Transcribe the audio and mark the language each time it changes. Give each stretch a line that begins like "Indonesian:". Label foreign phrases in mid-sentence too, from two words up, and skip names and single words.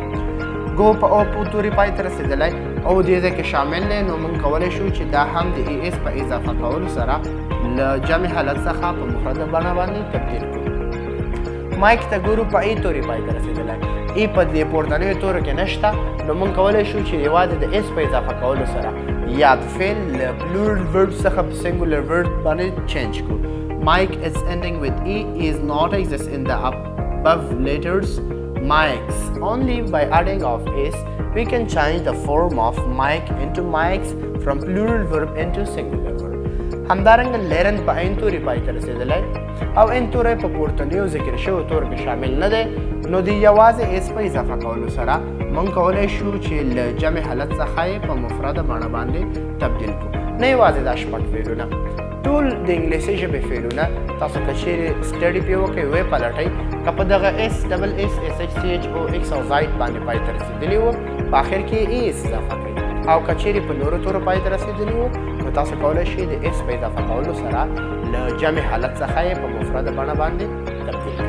Pashto: ګو په او په توري پای ته رسېدلی او دې ځای کې شامل دی نو موږ کولی شو چې دا هم د ای اس په اضافه کولو سره له جمع حالت څخه په مفرده بڼه باندې تبدیل کړو. مایک ته ګورو په ای توري پای ته رسېدلی ای په دې پورتنیو تورو کې نشته نو موږ کولی شو چې یوازې د اس په اضافه کولو سره یاد فعل له
English: plural verb
Pashto: څخه په
English: singular verb
Pashto: باندې چینج کړو.
English: Mike is ending with e is not exist in the above letters mics. Only by adding of s we can change the form of Mike into mics from plural verb into singular verb.
Pashto: همدارنګه لرن په عین توري پای ته رسېدلی او عین توری په پورتنیو ذکر شویو تورو کې شامل نه دی نو د یوازې اس په اضافه کولو سره موږ کولی شو چې له جمع حالت څخه یې په مفرده بڼه باندې تبدیل کړو. نه یوازې دا شپږ فعلونه ټول د انګلیسي ژبې فعلونه تاسو که چیرې سټډي پرې وکړئ ویې پلټئ که په دغه اس ډبل اس اس اچ سی اچ او ایکس او زاید باندې پای ته رسېدلي وو په آخر کې ای اس اضافه کړئ او که چیرې په نورو تورو پای ته رسېدلي وو نو تاسو کولی شئ د اس په اضافه کولو سره له جمع حالت څخه یې په مفرده بڼه باندې تبدیل کړئ.